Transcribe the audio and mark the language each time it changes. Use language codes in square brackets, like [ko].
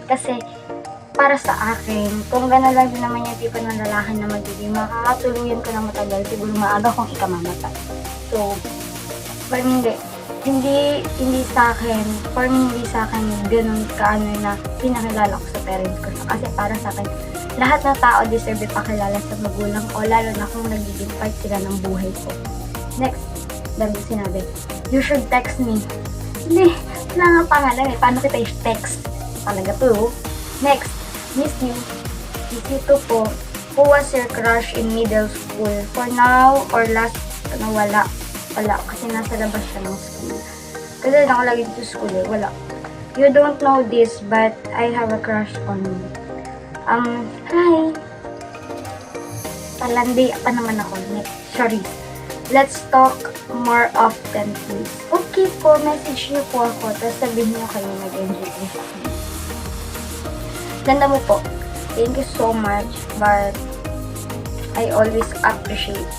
[tl] Kasi, para sa akin, kung gano'n lang din naman yung tipo ng lalaki na magiging makakatuluyan ko na matagal, siguro maaga kong ikamamatay. [en] So, for me, [tl] hindi sa akin, for me, hindi sa akin ganun kaano na pinakilala ko sa parents ko. Kasi para sa akin, lahat ng tao deserve ipakilala sa magulang ko, lalo na kung nagiging part sila ng buhay ko. [en] Next, [tl] dami sinabi, [en] you should text me. [tl] Hindi, wala nga pangalan eh. Paano kita i-text? Talaga to. [en] Next, miss you. Miss you too po. Who was your crush in middle school? For now or last, wala. [tl] Wala, kasi nasa labas siya ng school. Kasi ako lagi dito sa school eh, wala. [en] You don't know this, but I have a crush on you. Hi. [tl] Palandi pa naman ako. [en] Sorry. Let's talk more often, please. [tl] Okay po, message niyo po ako, tapos sabihin niyo kayo nag-enjoy ko sa akin. Ganda mo po. [en] Thank you so much, but I always appreciate.